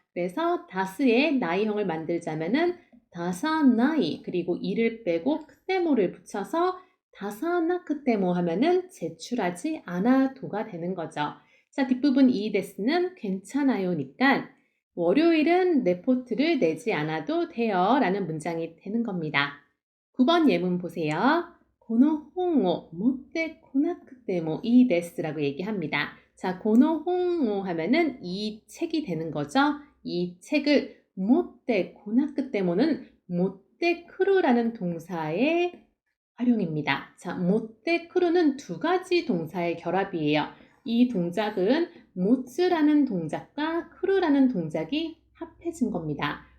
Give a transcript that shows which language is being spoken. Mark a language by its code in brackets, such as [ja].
[ko] 그래서 다스의 나이형을 만들자면은 다사나이 그리고 이를 빼고 크테모를 붙여서 다사나크테모 하면은 제출하지 않아도가 되는 거죠. 자, 뒷부분 이 데스는 괜찮아요니까 월요일은 레포트를 내지 않아도 돼요 라는 문장이 되는 겁니다. 9번 예문 보세요. [ja] この本を持ってこなくてもいいです [ko] 라고 얘기합니다. 자, [ja] この本を [ko] 하면은 이 책이 되는 거죠. 이 책을 못대 고나크 때문은 못대 크루라는 동사의 활용입니다. 자, 못대 크루는 두 가지 동사의 결합이에요. 이 동작은 모츠라는 동작과 크루라는 동작이 합해진 겁니다.